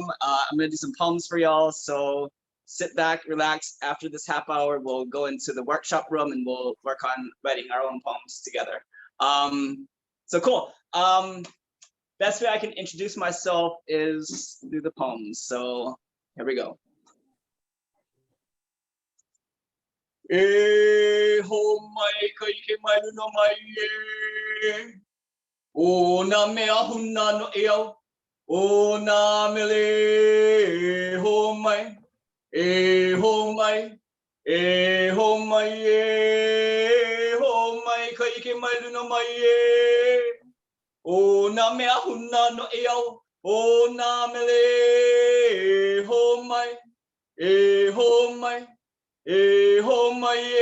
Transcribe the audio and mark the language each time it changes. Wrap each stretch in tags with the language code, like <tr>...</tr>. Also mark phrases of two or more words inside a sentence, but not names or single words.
<en>I'm gonna do some poems for y'all, so sit back, relax. After this half hour, we'll go into the workshop room and we'll work on writing our own poems together. So cool. Best way I can introduce myself is through the poems. So here we go.</en> <haw>E ho mai kai ke mai no mai e o na mea huna no e au o na mele e ho mai e ho mai e ho mai e ho mai kai ke mai no mai e o na mea huna no e au o na mele e ho mai e ho mai e ho mai</haw>